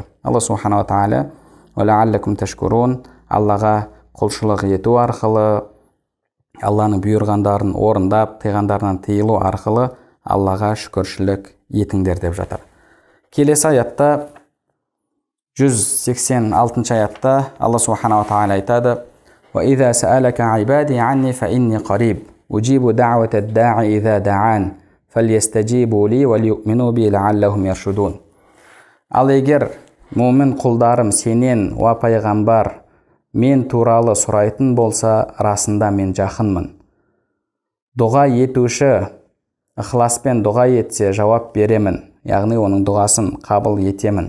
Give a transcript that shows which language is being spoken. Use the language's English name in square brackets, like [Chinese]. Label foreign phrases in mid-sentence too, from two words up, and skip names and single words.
[Arabic] الله سبحانه وتعالى «ولعلكم تشكرون», [Kazakh] Аллаға құлшылық ету арқылы, Алланың бұйырғандарын орындап, тыйғандарынан тыйылу арқылы Аллаға шүкіршілік етіңдер деп жатыр. Келесі аятта 186 аятта [Arabic] الله سبحانه وتعالى [Kazakh] айтады: [Arabic] «وإذا سألك عبادي عني فإني قريب أجيب دعوة الداع إذا دعان فليستجيبوا لي وليؤمنوا بي لعلهم يرشدون». [Kazakh] Ал егер муъмин құлдарым сенен, уа пайғамбар, мен туралы сұрайтын болса, расында мен жақынмын. Дұға етуші ықыласпен дұға етсе, жауап беремін, яғни оның дұғасын қабыл етемін.